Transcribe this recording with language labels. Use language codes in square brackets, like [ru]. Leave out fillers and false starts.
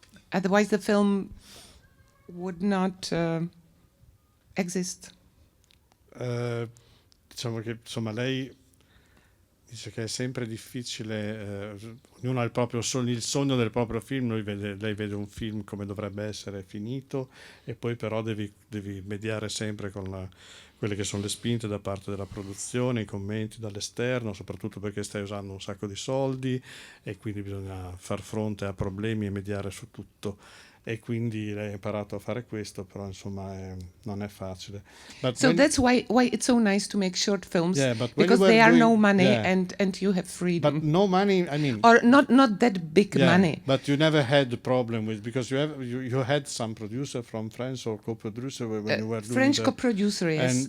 [en] Otherwise the film would not exist. [it] Diciamo che insomma lei dice che è sempre difficile, ognuno ha il sogno del proprio film, lei vede un film come dovrebbe essere finito, e poi però devi mediare sempre con quelle che sono le spinte da parte della produzione, i commenti dall'esterno, soprattutto perché stai usando un sacco di soldi e quindi bisogna far fronte a problemi e mediare su tutto. E quindi lei ha imparato a fare questo, però insomma non è facile. [en] So that's why it's so nice to make short films, because there are no money, and you have freedom. But no money, I mean, or not that big money. But you never had the problem with, because you had some producer from France or co-producer when you were doing French co-producer, yes,